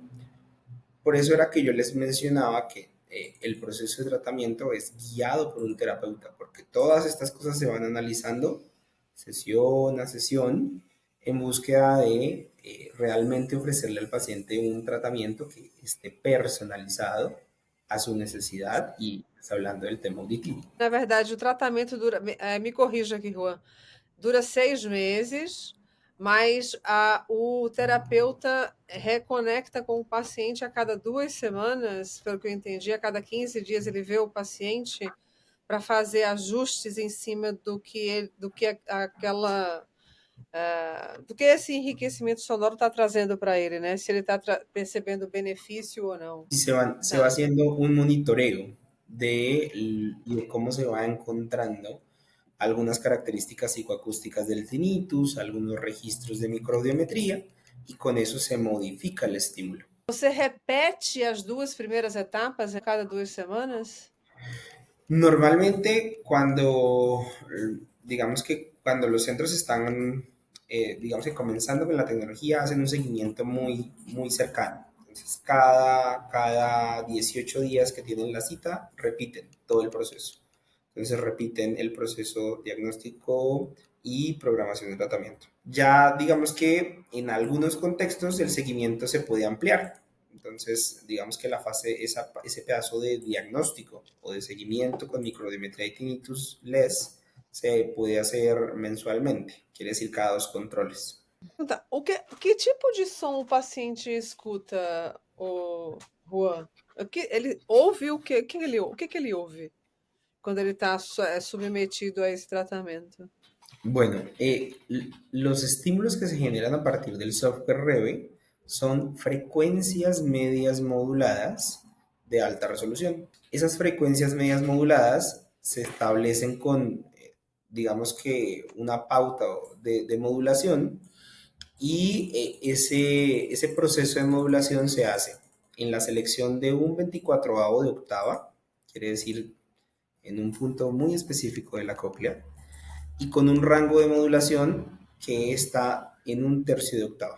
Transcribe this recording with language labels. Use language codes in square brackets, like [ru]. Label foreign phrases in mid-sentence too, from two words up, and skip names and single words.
[es] Por eso era que yo les mencionaba que el proceso de tratamiento es guiado por un terapeuta, porque todas estas cosas se van analizando sesión a sesión en búsqueda de realmente ofrecerle al paciente un tratamiento que esté personalizado a su necesidad y está hablando del tema auditivo. [pt] Na verdade, o tratamento dura, me corrija aqui, Juan, dura 6 meses, mas o terapeuta reconecta com o paciente a cada 2 semanas, pelo que eu entendi, a cada 15 dias ele vê o paciente para fazer ajustes em cima do que esse enriquecimimento sonoro está trazendo para ele, né? Se ele está percebendo benefício ou não. [es] Y se va haciendo un monitoreo de cómo se va encontrando algunas características psicoacústicas del tinnitus, algunos registros de microaudiometría, y con eso se modifica el estímulo. [pt] Você repete as 2 primeiras etapas a cada 2 semanas? [es] Normalmente digamos que cuando los centros están, digamos que comenzando con la tecnología, hacen un seguimiento muy, muy cercano. Entonces, cada 18 días que tienen la cita, repiten todo el proceso. Entonces, repiten el proceso diagnóstico y programación de tratamiento. Ya digamos que en algunos contextos el seguimiento se puede ampliar. Entonces, digamos que la fase, ese pedazo de diagnóstico o de seguimiento con microdiometría y tinnitus LES se puede hacer mensualmente, quiere decir cada 2 controles. [pt] Tá, que tipo de som o paciente escuta, o Juan? Ele ouve o quê? O que que ele ouve quando ele está submetido a esse tratamento? [es] Bueno, los estímulos que se generan a partir del software Reve son frecuencias medias moduladas de alta resolución. Esas frecuencias medias moduladas se establecen con, digamos que, una pauta de modulación y ese proceso de modulación se hace en la selección de un 24avo de octava, quiere decir en un punto muy específico de la cóclea, y con un rango de modulación que está en un tercio de octava.